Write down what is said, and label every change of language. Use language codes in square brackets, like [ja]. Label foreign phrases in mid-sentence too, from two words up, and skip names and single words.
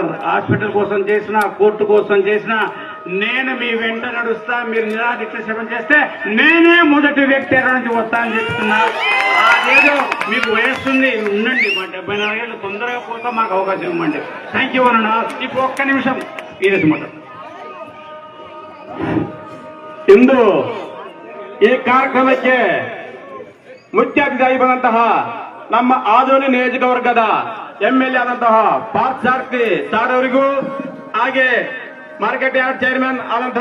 [te] హాస్పిటల్ కోసం చేసిన, కోర్టు కోసం చేసిన. నేను మీ వెంట నడుస్తా, మీరు నిరాదీక్ష చేస్తే నేనే మొదటి వ్యక్తి నుంచి వస్తా అని చెప్తున్నా. అదేదో మీకు వయస్సుంది, ఉండండి, మా 74 ఏళ్ళు తొందరగా పోతా, మాకు అవకాశం ఇవ్వండి. [en] thank you [te] అన్న. ఇప్పుడు ఒక్క నిమిషం మాట [kn] ಇಂದು ಈ ಕಾರ್ಯಕ್ರಮಕ್ಕೆ ಮುಖ್ಯ ಅತಿಥಿಯಾಗಿ ಬಂದಂತಹ ನಮ್ಮ ಆದೋನಿ ನಿಯೋಜಕವರ್ಗದ ಎಂಎಲ್ಎ ಆದಂತಹ ಪಾರ್ಥಸಾರಥಿ ಸಾರ್ ಅವರಿಗೂ, ಹಾಗೆ [en] market yard chairman [kn] ಆದಂತಹ